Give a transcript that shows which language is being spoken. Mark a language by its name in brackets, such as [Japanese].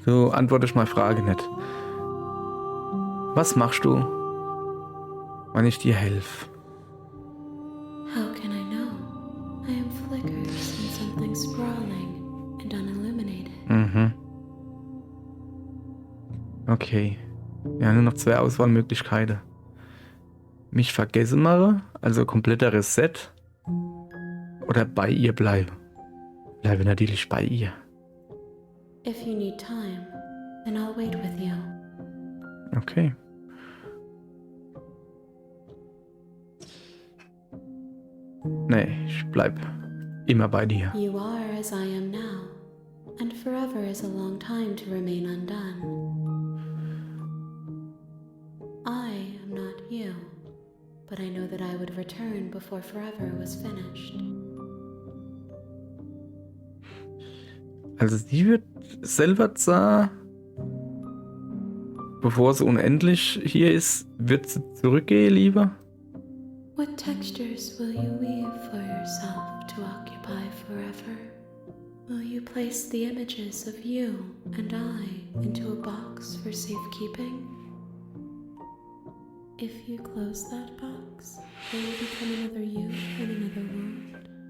[German] Du antwortest meine Frage nicht. Was machst du, wenn ich dir helfe? [English] How can I know? I am flickers in something sprawling and unilluminated. Mhm. [German] Okay. Ja, nur noch 2 Auswahlmöglichkeiten. Mich vergessen mache, also kompletter Reset. Oder bei ihr bleiben. Bleibe natürlich bei ihr. [English] If you need time, then I'll wait with you. [German] Okay. Nee, ich bleib immer bei dir. [English] You are as I am now, and forever is a long time to remain undone. I am not you, but I know that I would return before forever was finished. [German] Also sie wird selber sagen, bevor sie unendlich hier ist, wird sie zurückgehen, lieber? [English] What textures will you weave for yourself to occupy forever? Will you place the images of you and I into a box for safekeeping? If you close that box, there will become another you in another world.